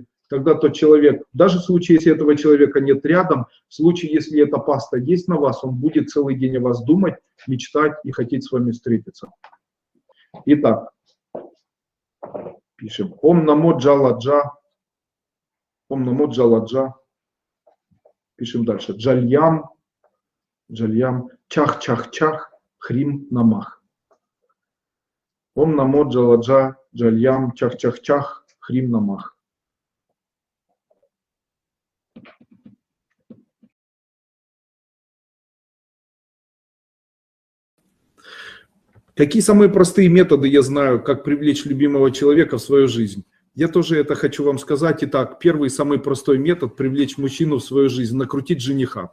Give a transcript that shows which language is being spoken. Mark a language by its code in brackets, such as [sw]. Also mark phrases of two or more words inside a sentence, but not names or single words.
[ru] Тогда тот человек, даже в случае, если этого человека нет рядом, в случае, если эта паста есть на вас, он будет целый день о вас думать, мечтать и хотеть с вами встретиться. Итак, пишем Ом Намо Джаладжа. Ом Намо Джаладжа. Пишем дальше. Джальям. Джальям. Чах-чах-чах. Хрим Намах. Ом Намо Джаладжа. Джальям. Чах-чах-чах. Хрим Намах. Какие самые простые методы я знаю, как привлечь любимого человека в свою жизнь? Я тоже это хочу вам сказать. Итак, первый самый простой метод привлечь мужчину в свою жизнь, накрутить жениха.